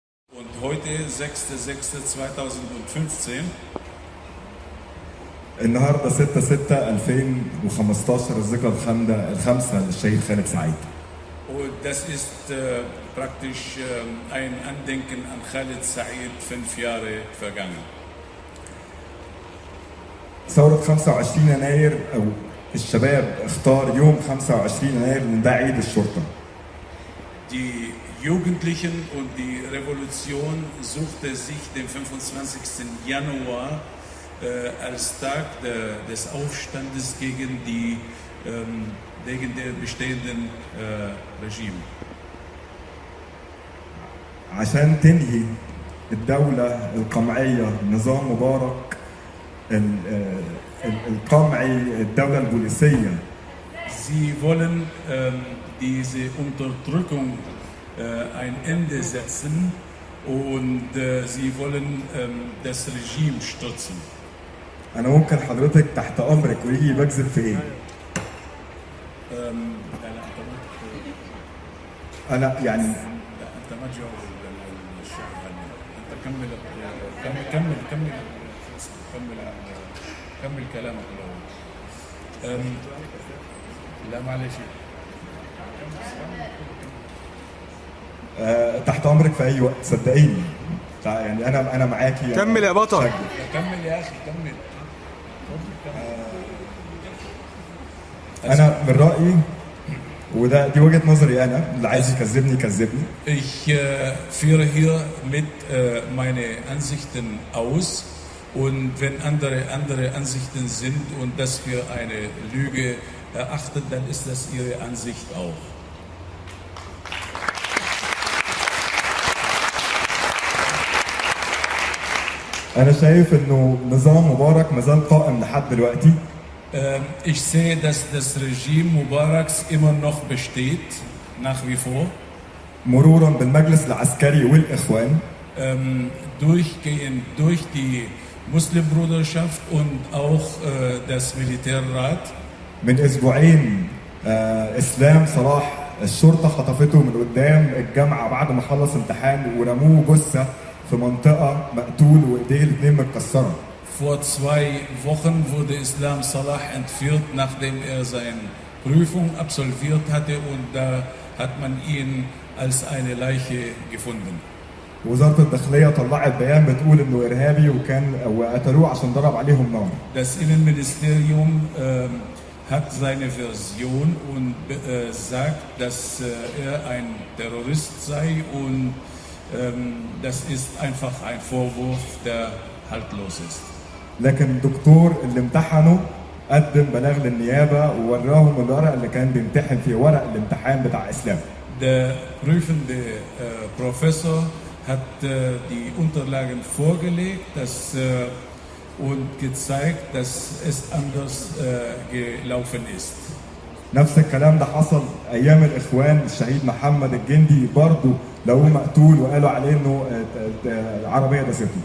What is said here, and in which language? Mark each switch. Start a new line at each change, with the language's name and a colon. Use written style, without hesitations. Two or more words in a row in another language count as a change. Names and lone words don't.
German: Und heute, 6.6.2015,
Arabic: النهارده 6/6/2015 الذكرى الخامسة للشهيد خالد سعيد.
German: und das ist praktisch ein Andenken an Khaled Said, 5 Jahre vergangen.
Arabic: ثورة 25 يناير أو الشباب اختار يوم 25 يناير إن ده عيد الشرطة.
German: Die Jugendlichen und die Revolution suchte sich den 25. Januar als Tag des Aufstandes gegen den bestehenden Regime.
Arabic: عشان تنهي الدولة القمعية نظام مبارك القمعي الدولة البوليسية.
German: Sie wollen diese Unterdrückung ein Ende setzen und sie wollen das Regime stürzen.
Arabic: أنا ممكن حضرتك تحت أمرك ويجي بكذب في إيه؟ أنا يعني أنت ما تجاوب الشعب عني. أنت كمل كلامك الأول. لا معلش. تحت أمرك في أي وقت صدقيني. يعني أنا معاكي. كمل يا بطل. كمل يا أخي كمل. أنا من رأيي دي وجهة نظري أنا اللي عايز يكذبني يكذبني.
German: Ich führe hier mit meine Ansichten aus und wenn andere Ansichten sind und das wir eine Lüge erachten, dann ist das ihre Ansicht auch.
Arabic: أنا شايف إنه نظام مبارك ما زال قائم لحد دلوقتي.
German: Ich sehe, dass das Regime Mubaraks immer noch besteht, nach wie vor.
Arabic: مرورا بالمجلس العسكري والإخوان.
German: Durchgehend durch die Muslimbruderschaft und auch das Militärrat.
Arabic: من أسبوعين إسلام صلاح الشرطة خطفته من قدام الجامعة بعد ما خلص امتحان ورموه جثة في منطقة مقتول وإيديه الاتنين متكسرة.
German: Vor 2 Wochen wurde Islam Salah entführt, nachdem er seine Prüfung absolviert hatte und da hat man ihn als eine Leiche gefunden.
Arabic: وزارة الداخلية طلعت بيان بتقول إنه إرهابي وقتلوه عشان ضرب عليهم نار.
German: Das Innenministerium hat seine Version und sagt, dass er ein Terrorist sei und das ist einfach ein Vorwurf, der haltlos ist.
Arabic: لكن الدكتور اللي امتحنه قدم بلاغ للنيابة ووراهم الورق اللي كان بيمتحن فيه ورق الامتحان بتاع إسلام.
German: Der prüfende Professor hat die Unterlagen vorgelegt und gezeigt, dass es anders gelaufen ist.
Arabic: نفس الكلام ده حصل ايام الاخوان الشهيد محمد الجندي برضه لو مقتول وقالوا عليه انه عربيه دسته.